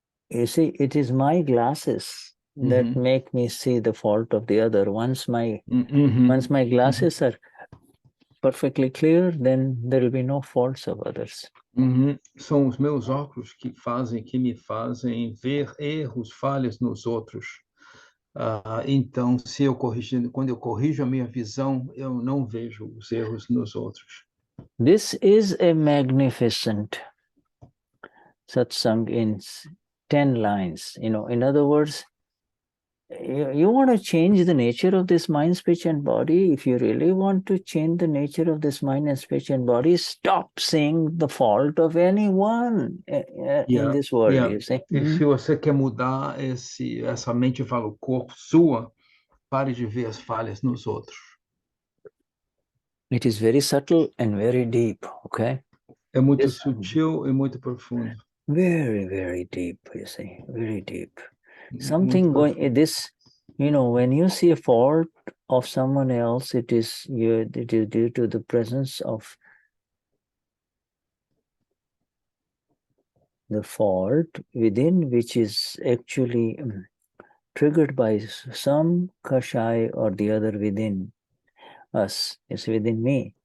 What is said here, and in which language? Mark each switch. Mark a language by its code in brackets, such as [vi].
[en] You see, it is my glasses that make me see the fault of the other. Once my glasses are perfectly clear, then there will be no faults of others. [pt] São os meus óculos que me fazem ver erros, falhas nos outros. Então, quando eu corrijo a minha visão, eu não vejo os erros nos outros. [en] This is a magnificent satsang in 10 lines. In other words, you want to change the nature of this mind, speech, and body. If you really want to change the nature of this mind and speech and body, stop seeing the fault of anyone in this world. You see? [pt] E se você quer mudar essa mente valor corpo sua, pare de ver as falhas nos outros. [en] It is very subtle and very deep, okay? [pt] É muito sutil e muito profundo. [en] Very, very deep, you see, very deep. Something going, this, when you see a fault of someone else, it is due to the presence of the fault within, which is actually triggered by some kashai or the other within us. It's within me.